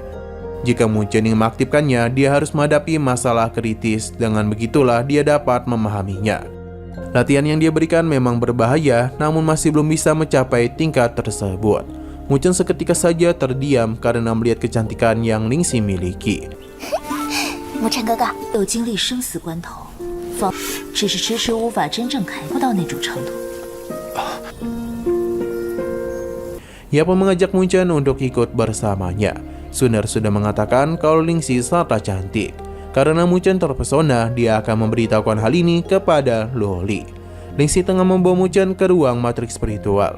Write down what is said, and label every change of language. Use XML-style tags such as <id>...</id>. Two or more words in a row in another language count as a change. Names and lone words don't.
<id>Jika Mu Chen ingin mengaktifkannya, dia harus menghadapi masalah kritis. Dengan begitulah dia dapat memahaminya. Latihan yang dia berikan memang berbahaya, namun masih belum bisa mencapai tingkat tersebut. Mu Chen seketika saja terdiam karena melihat kecantikan yang Ling Xi miliki.</id> <zh>牧尘哥哥，有经历生死关头，只是迟迟无法真正开阔到那种程度。</zh> <id>Ia pun mengajak Mu Chen untuk ikut bersamanya. Sun Er sudah mengatakan kalau Ling Xi sangatlah cantik. Karena Mu Chen terpesona, dia akan memberitahukan hal ini kepada Luoli. Ling Xi tengah membawa Mu Chen ke ruang matriks spiritual.</id>